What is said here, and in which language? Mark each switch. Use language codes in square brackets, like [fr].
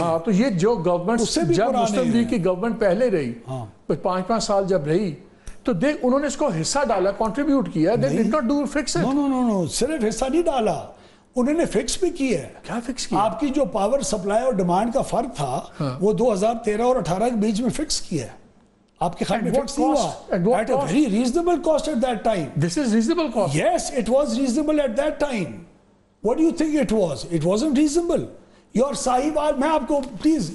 [ur] ہاں تو یہ جو گورنمنٹ جب مسلم لیگ کی گورنمنٹ پہلے رہی 5 سال جب رہی تو دیکھ انہوں نے اس کو حصہ ڈالا, کنٹریبیوٹ کیا. [en] They did not do fix it. [ur] No, صرف حصہ نہیں ڈالا, انہوں نے فکس بھی کی ہے. کیا فکس کیا؟ آپ کی جو پاور سپلائی اور ڈیمانڈ کا فرق تھا وہ 2013 اور 18 کے بیچ میں فکس کیا ہے. آپ کے خیال میں فکس نہیں ہوا. [en] At a very reasonable cost at that time. This is reasonable cost. Yes, it was reasonable at that time. What do you think it was? It wasn't reasonable. [ur] Your Sahiwal, میں آپ کو please.